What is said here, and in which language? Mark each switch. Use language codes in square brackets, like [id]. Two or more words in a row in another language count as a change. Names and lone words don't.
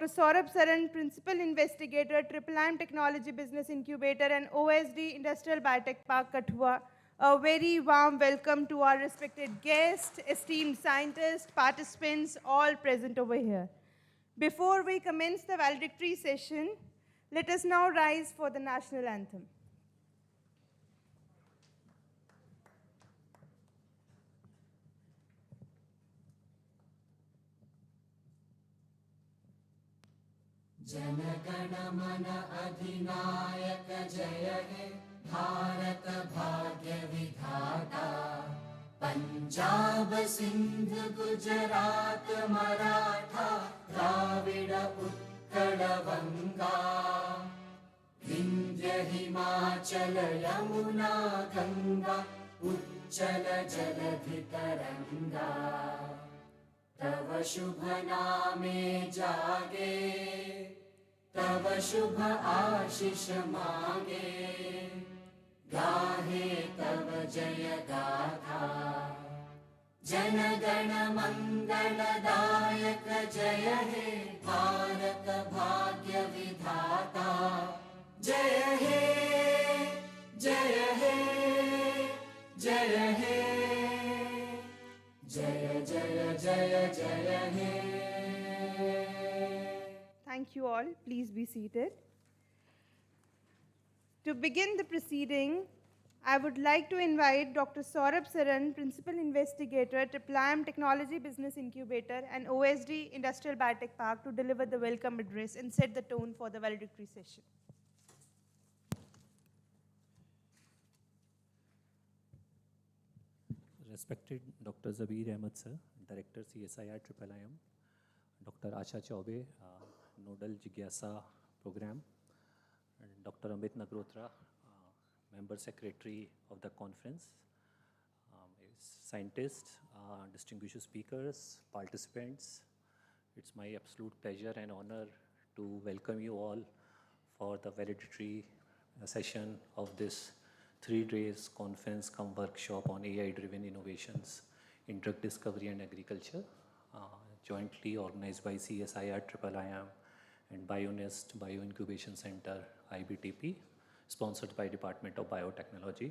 [en] Saurabh Saran, Principal Investigator, IIIM Technology Business Incubator, and OSD Industrial Biotech Park, Kathua. A very warm welcome to our respected guests, esteemed scientists, participants, all present over here. Before we commence the valedictory session, let us now rise for the national anthem. [bn] জনগণ মন অধিনায়ক জয় হে ভারত ভাগ্য বিধাতা পঞ্জাব সিন্ধ গুজরাট মারাঠা দ্রাবিড় উৎকল গঙ্গা বিন্ধ্য হিমাচল যমুনা গঙ্গা উচ্চল জলধি তরঙ্গ তব শুভ নামে জাগে তব শুভ আশিস মাগে গাহে তব জয় গাথা জন গণ মঙ্গলদায়ক জয় হে ভারত ভাগ্য বিধাতা জয় হে জয় হে জয় হে জয় জয় জয় জয় হে. [en] Thank you all. Please be seated. To begin the proceeding, I would like to invite Dr. Saurabh Saran, Principal Investigator, IIIM Technology Business Incubator, and OSD Industrial Biotech Park to deliver the welcome address and set the tone for the valedictory session. Respected Dr. Zabir Ahmed sir, Director CSIR-IIIM, Dr. Asha Chaube, Nodal Jigyasa Program, and Dr. Amit Nagrotra, Member Secretary of the conference, scientists, distinguished speakers, participants. It's my absolute pleasure and honor to welcome you all for the valedictory session of this 3 days conference cum workshop on AI-driven innovations in drug discovery and agriculture, jointly organized by CSIR-IIIM and BioNEST Bio Incubation Center, IBTP, sponsored by Department of Biotechnology.